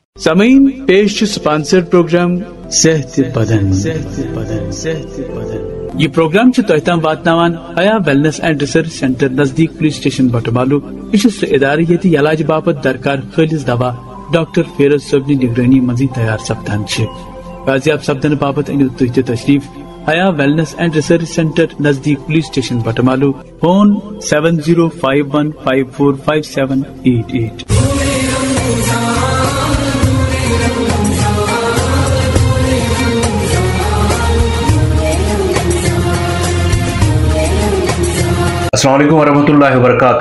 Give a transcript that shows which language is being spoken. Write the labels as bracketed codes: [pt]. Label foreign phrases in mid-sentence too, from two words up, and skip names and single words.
[ks] سامعین پیش سپانسر پروگرام صحت بدن یہ پروگرام تہ تام واتناوان حیا ویلنس اینڈ ریسرچ سینٹر نزدیک [en] police station [ks] بٹمالو. یہ سہ ادارہ یت علاج باپت درکار خالص دوا ڈاکٹر فیروز صٲبنہِ نگرانی منزی تیار سپدان. بازیاب سپدن باپت انو تھی تشریف حیا ویلنس اینڈ ریسرچ سینٹر نزدیک [en] police station [ks] بٹمالو. فون 7051545788. [ar] السلام علیکم ورحمۃ اللہ وبرکاتہ.